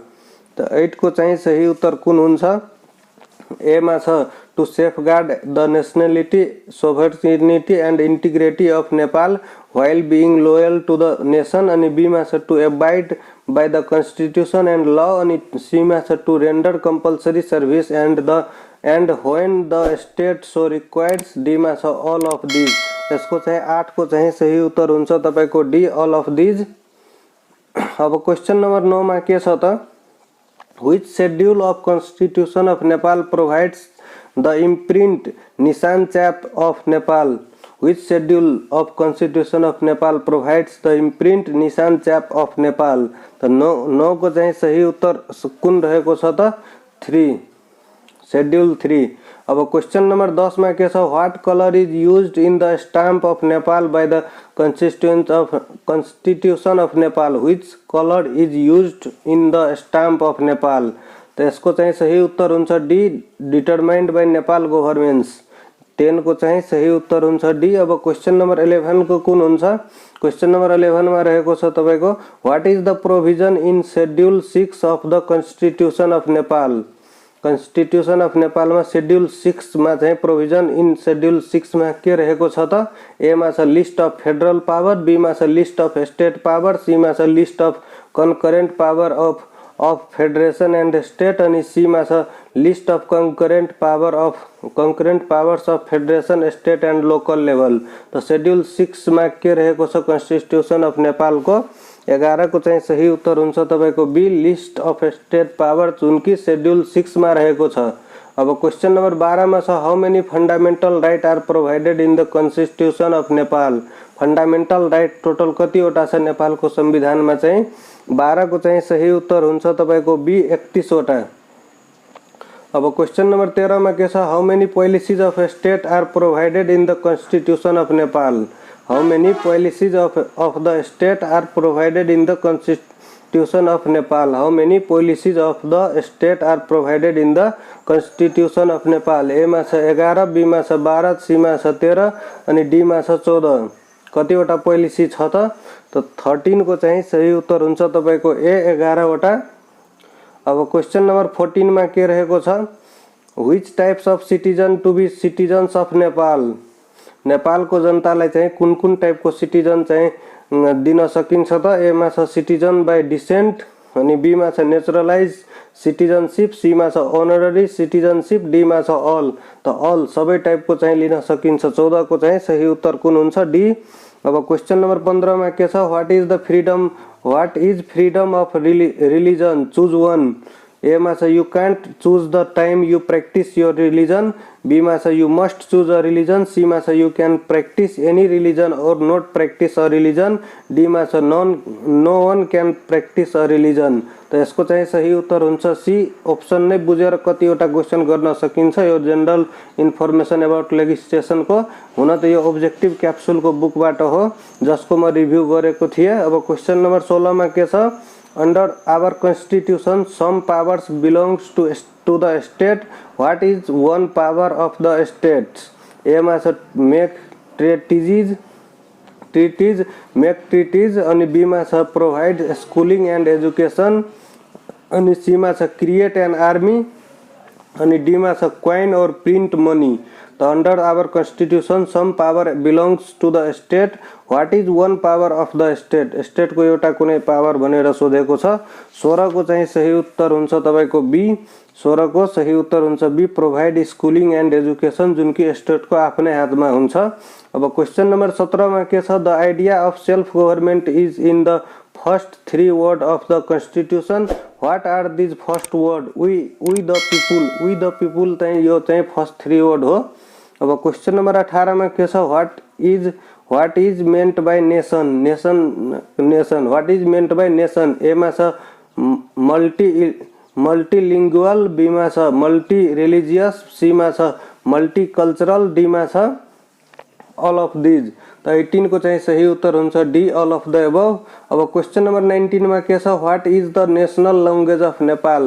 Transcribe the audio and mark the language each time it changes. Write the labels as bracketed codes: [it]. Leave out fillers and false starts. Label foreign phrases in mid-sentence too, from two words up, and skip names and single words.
[ne] त 8 को चाहिँ सही उत्तर कुन हुन्छ? ए मा छ [en] to safeguard the nationality sovereignty and integrity of Nepal while being loyal to the nation, [ne] अनि बी मा छ [en] to abide by the constitution and law, [ne] अनि सी मा छ [en] to render compulsory service and when the state so requires, [ne] डी मा छ [en] all of these. [ne] यसको चाहिँ 8 को चाहिँ सही उत्तर हुन्छ तपाईको [en] D all of these. [ne] अब [en] question number [ne] 9 मा के छ त, [en] which schedule of constitution of Nepal provides the imprint [ne] निशान छाप [en] of Nepal? Which schedule of constitution of Nepal provides the imprint [ne] निशान छाप [en] of Nepal? [ne] त 9 को चाहिँ सही उत्तर कुन रहेको छ त? 3, [en] schedule 3. [ne] अब क्वेश्चन नंबर 10 में के छ, [en] what color is used in the stamp of Nepal by the constitution of Nepal? which color is used in the stamp of Nepal? [ne] तो इसको चाहिँ सही उत्तर हुन्छ डी, [en] determined by Nepal governments. [ne] 10 को चाहिँ सही उत्तर हुन्छ डी। अब [en] question number [ne] 11 को कुन हुन्छ? [en] question number 11 [ne] में रहेको छ तपाईको, [en] what is the provision in schedule 6 of the constitution of Nepal? constitution of Nepal [ne] में शेड्यूल 6 में चाहिँ [en] provision in schedule 6 [ne] में के रहेको छ त? ए मा छ [en] list of federal power, [ne] बी मा छ [en] list of state power, [ne] सी मा छ [en] list of concurrent power of federation and state, [ne] अनि सी मा छ [en] list of concurrent powers of federation state and local level. [ne] तो शेड्यूल 6 में के रहेको छ [en] constitution of Nepal [ne] को? 11 को चाहिँ सही उत्तर हुन्छ तपाईको बी, [en] list of state power, [ne] जुन कि शेड्यूल 6 में रहेको छ। अब [en] question number [ne] 12 में छ, [en] how many fundamental right are provided in the constitution of Nepal? fundamental right [ne] टोटल कतिवटा छ नेपालको संविधानमा चाहिँ? 12 को चाहिँ सही उत्तर हुन्छ तपाईको बी, 31 वटा। अब [en] question number [ne] 13 में के छ, [en] how many policies of state are provided in the constitution of Nepal? How many policies of the state are provided in the constitution of Nepal? How many policies of the state are provided in the constitution of Nepal? [ne] A मा छ 11, B मा छ 12, C मा छ 13, अनि D मा छ 14। कतिवटा पोलिसी छ त? तो 13 को चाहिँ सही उत्तर हुन्छ तपाईको ए, 11 वटा। अब [en] question number [ne] 14 में के रहेको छ, [en] which types of citizen to be citizens of Nepal? [ne] नेपाल को जनतालाई चाहिँ कुन कुन टाइप को सिटिजन चाहिँ दिन सकिन्छ त? ए मा छ [en] citizen by descent, [ne] अनि बी मा छ [en] naturalize citizenship, [ne] सी मा छ [en] honorary citizenship, [ne] डी मा छ अल। त अल सबै टाइप को चाहिँ लिन सकिन्छ। 14 को चाहिँ सही उत्तर कुन हुन्छ? डी। अब [en] question number [ne] 15 में के छ, [en] what is freedom of religion? choose one. [ne] ए मा छ [en] you can't choose the time you practice your religion, [ne] बी मा छ [en] you must choose a religion, [ne] सी मा छ [en] you can practice any religion or not practice a religion, [ne] डी मा छ [en] no one can practice a religion. [ne] तो यसको चाहिँ सही उत्तर हुन्छ सी। ऑप्शन नै बुझेर कतिवटा क्वेशन गर्न सकिन्छ। यो [en] general information about legislation [ne] को हुन त यो [en] objective capsule [ne] को बुकबाट हो, जसको म रिभ्यू गरेको थिएँ। अब [en] question number [ne] 16 में के छ, [en] under our constitution some powers belongs to the state. What is one power of the states? A [ne] मा छ [en] make treaties, make treaties, [ne] अनि बी मा छ [en] provide schooling and education, [ne] अनि सी मा छ [en] create an army, [ne] अनि डी मा छ [en] coin or print money। तो under our constitution some power belongs to the state. what is one power of the state? [ne] स्टेट को एउटा कुनै पावर भनेर सोधेको छ। 16 को चाहिँ सही उत्तर हुन्छ तपाईको बी। 16 को सही उत्तर हुन्छ बी, [en] provide schooling and education, [ne] जुन कि स्टेट को आफ्नै हातमा हुन्छ। [en] अब question number 17 [ne] में के छ, [en] the idea of self government is in the first 3 word of the constitution. what are these first word? we the people [ne] चाहिँ यो चाहिँ [en] first 3 word हो। [ne] अब [en] question number [ne] 18 में के छ, [en] what is meant by nation? what is meant by nation? [ne] ए मा छ मल्टीलिंगुअल, बी मा छ [en] multi religious, [ne] सी मा छ मल्टिकल्चरल, डीमा छ [en] all of these. [ne] त 18 को चाहिँ सही उत्तर हुन्छ डी, [en] all of the above. अब question number 19 [ne] मा के छ, [en] what is the national language of Nepal.